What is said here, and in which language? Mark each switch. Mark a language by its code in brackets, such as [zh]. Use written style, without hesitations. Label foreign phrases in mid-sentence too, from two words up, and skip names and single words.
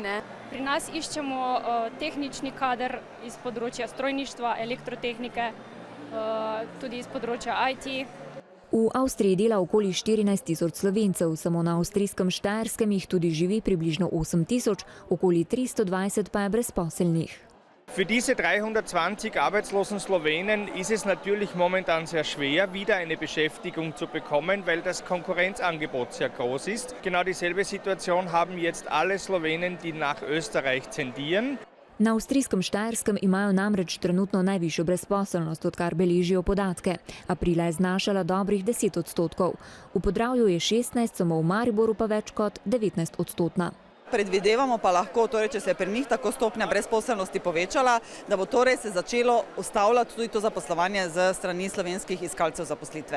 [sl] Pri nas iščemo tehnični kader iz področja strojništva, elektrotehnike, tudi iz področja IT. V Avstriji dela okoli 14 000 Slovencev, samo na avstrijskem Štajerskem jih tudi živi približno 8 000, okoli 320 pa je brezposelnih. [de] Für diese 320 arbeitslosen Slowenen ist es natürlich momentan sehr schwer, wieder eine Beschäftigung zu bekommen, weil das Konkurrenzangebot sehr groß ist. Genau dieselbe Situation haben jetzt alle Slowenen, die nach Österreich tendieren. [sl] Na avstrijskem Štajerskem imajo namreč trenutno najvišjo brezposelnost, odkar beležijo podatke. Aprila je znašala dobrih 10%. V Podravju je 16%, samo v Mariboru pa več kot 19%. Predvidevamo pa lahko, če se je pri njih tako stopnja brezposelnosti povečala, da bo se začelo ustavljati tudi to zaposlovanje z strani slovenskih iskalcev zaposlitve.